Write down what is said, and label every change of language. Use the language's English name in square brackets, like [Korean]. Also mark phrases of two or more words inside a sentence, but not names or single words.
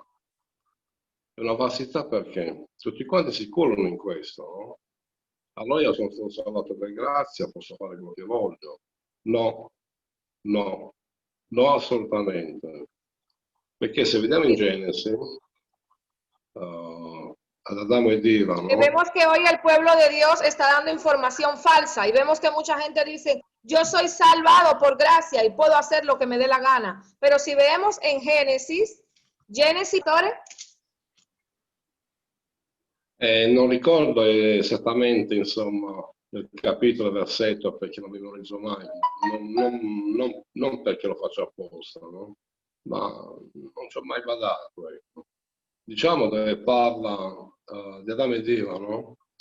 [Italian] È una falsità perché tutti quanti si collano in questo, no? Allora io sono stato salvato per grazia, posso fare quello che voglio. No, no, no assolutamente. Perché se vediamo in Genesi, ad Adamo ed Eva, ¿no? [Spanish] Y vemos que hoy el pueblo de Dios está dando información falsa y vemos que mucha gente dice, yo soy salvado por gracia y puedo hacer lo que me dé la gana. Pero si vemos en Génesis, [Italian] non ricordo esattamente, insomma, il capitolo, il versetto, perché non mi memorizzo mai, non perché lo faccio apposta, no? Ma non ci ho mai badato, ecco. Diciamo dove parla di Adamo ed Eva, no?